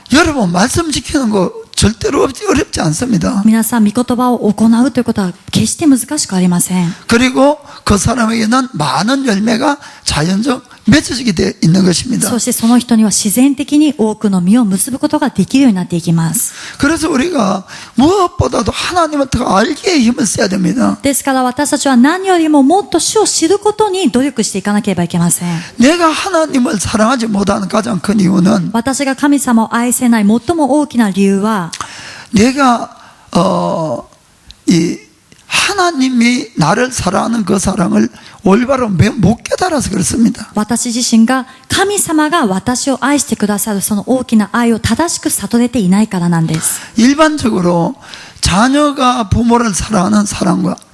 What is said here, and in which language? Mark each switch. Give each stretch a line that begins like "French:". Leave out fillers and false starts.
Korean: 여러분 말씀 지키는 거 절대로 어렵지 않습니다.
Japanese: 皆さん御言葉を行うということは決して難しくありません。
Korean: 그리고 그 사람에게는 많은 열매가 자연적 맺어지게 되어 있는 것입니다.
Japanese: そしてその人には自然的に多くの実を結ぶことができるようになっていきます。
Korean: 그래서 우리가 무엇보다도 하나님을 더 알기에 힘을 써야 됩니다.
Japanese: ですから私たちは何よりももっと主を知ることに努力していかなければいけません。
Korean: 내가 하나님을 사랑하지 못하는 가장 큰 이유는
Japanese: 私が神様を愛せない最も大きな理由は、
Korean: 내가 이 하나님이 나를 사랑하는 그 사랑을 올바로 못 깨달아서 그렇습니다.
Japanese: 私自身が神様が私を愛してくださるその大きな愛を正しく悟れていないからなんです。
Korean: 일반적으로 자녀가 부모를 사랑하는 사랑과